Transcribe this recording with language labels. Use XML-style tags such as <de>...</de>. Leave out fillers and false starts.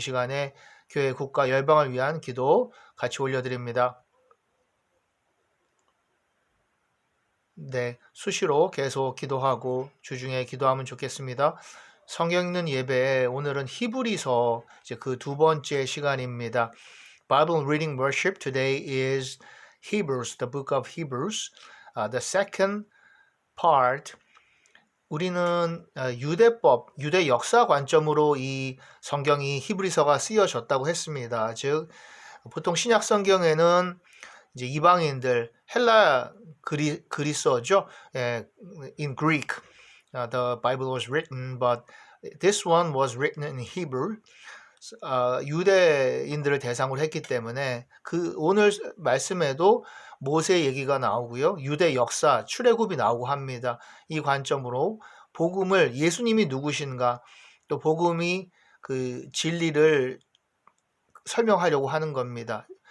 <ko>이 시간에 교회, 국가, 열방을 위한 기도 같이 올려드립니다. 네, 수시로 계속 기도하고 주중에 기도하면 좋겠습니다. 성경 읽는 예배 오늘은 히브리서 이제 그 두 번째 시간입니다.</ko> <en>Bible reading worship today is Hebrews, the book of Hebrews. The second part.</en> <ko>우리는 유대법, 유대 역사 관점으로 이 성경이 히브리서가 쓰여졌다고 했습니다. 즉 보통 신약 성경에는 이제 이방인들 헬라 그리스어죠.</ko> <en>In Greek, the Bible was written, but this one was written in Hebrew.</en> <ko>유대인들을 대상으로 했기 때문에 그 오늘 말씀에도 모세 얘기가 나오고요. 유대 역사, 출애굽이 나오고 합니다. 이 관점으로 복음을 예수님이 누구신가 또 복음이 그 진리를 설명하려고 하는 겁니다.</ko>